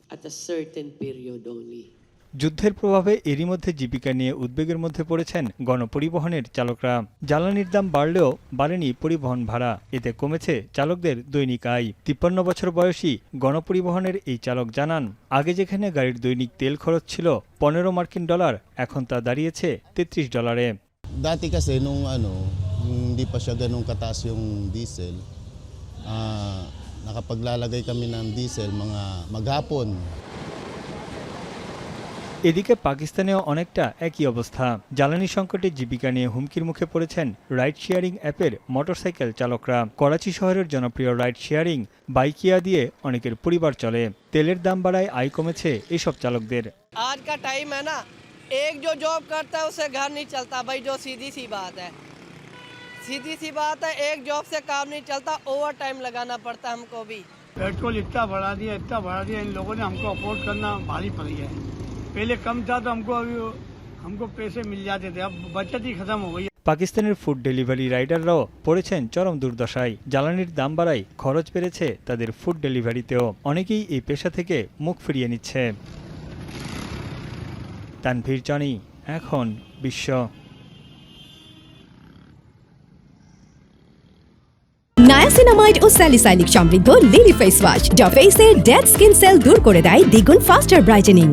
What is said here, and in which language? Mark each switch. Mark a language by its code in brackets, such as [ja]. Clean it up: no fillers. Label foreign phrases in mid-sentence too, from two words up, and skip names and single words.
[bn] যুদ্ধের প্রভাবে এরই মধ্যে জীবিকা নিয়ে উদ্বেগের মধ্যে পড়েছেন গণপরিবহনের চালকরা। জ্বালানির দাম বাড়লেও বাড়েনি পরিবহন ভাড়া, এতে কমেছে চালকদের দৈনিক আয়। ৫৩ বছর বয়সী গণপরিবহনের এই চালক জানান, আগে যেখানে গাড়ির দৈনিক তেল খরচ ছিল $15, এখন তা দাঁড়িয়েছে $33। [tl] Dati kasi nung hindi pa siya ganun kataas yung diesel, nakapaglalagay kami ng diesel mga maghapon। [bn] এদিকে পাকিস্তানেও অনেকটা একই অবস্থা। জ্বালানি সংকটে জীবিকা নিয়ে হুমকির মুখে পড়েছেন [en] ride sharing app [bn] মোটরসাইকেল চালকরা। করাচি শহরের জনপ্রিয় [en] ride sharing [bn] বাইকিয়া দিয়ে অনেকের পরিবার চলে। তেলের দাম বাড়ায় আয় কমেছে এসব চালকদের। [ur] آج کا ٹائم ہے نا، ایک جو جاب کرتا ہے اس سے گھر نہیں چلتا بھائی، جو سیدھی سی بات ہے. ایک جاب سے کام نہیں چلتا, [en] over time [ur] لگانا پڑتا ہم کو بھی. پٹرول اتنا بڑھا دیا ان لوگوں نے، ہم کو افورڈ کرنا بھاری پڑ گیا ہے. پہلے کم تھا تو ہم کو پیسے مل جاتے تھے، اب بچت ہی ختم ہو گئی. [bn] পাকিস্তানের [en] food delivery riders [bn] পড়েছেন চরম দুর্দশায়। জ্বালানির দাম বাড়ায় খরচ বেড়েছে তাদের [en] food delivery. [bn] অনেকেই এই পেশা থেকে মুখ ফিরিয়ে নিচ্ছে। তানভীর জনি, এখন বিশ্ব। নায়াসিনামাইড ও স্যালিসাইলিক সমৃদ্ধ লিলি ফেস ওয়াশ, যা ফেসের [en] dead skin cell [bn] দূর করে দেয় দ্বিগুণ [en] faster brightening.